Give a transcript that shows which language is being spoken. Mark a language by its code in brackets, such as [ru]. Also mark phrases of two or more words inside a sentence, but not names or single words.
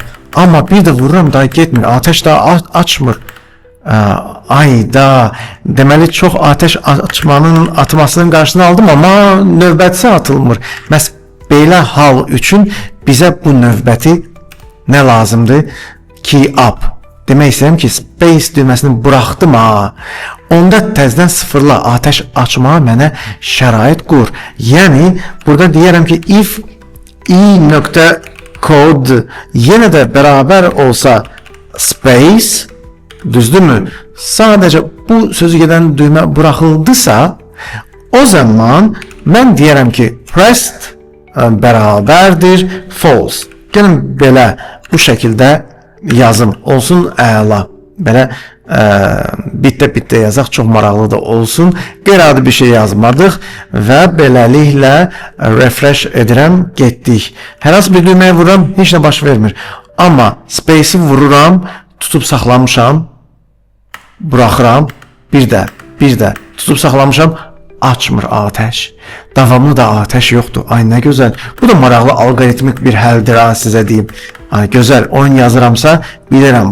[az] Amma bir də vururam, daha getmir, atəş daha açmır. Ayda, deməli çox atəş atmasının qarşısını aldım, amma növbətisi atılmır. Məhz belə hal üçün bizə bu növbəti nə lazımdır? [en] Key up. [az] Demək istəyirəm ki, space düyməsini buraxdım ha. Onda təzədən sıfırla atəş açmağa mənə şərait qur. Yəni burada deyirəm ki, [en] if i.code [az] yenə də bərabər olsa space, düzdürmü? Sadəcə bu sözü gedən düymə buraxıldısa, o zaman mən deyirəm ki, pressed bərabərdir false. Gəlin belə bu şəkildə yazım olsun, əla. Belə bitdə yazaq, çox maraqlı da olsun. Qeyri-adi bir şey yazmadıq və beləliklə refresh edirəm, getdik. Hər hansı bir düyməyə vururam, heç nə baş vermir. Amma space-i vururam, tutub saxlamışam, buraxıram, bir də tutub saxlamışam, açmır atəş. Davamlı da atəş yoxdur. Ay nə gözəl. Bu da maraqlı alqoritmik bir həldir ha, sizə deyim. Ay gözəl, oyun yazıramsa bilirəm.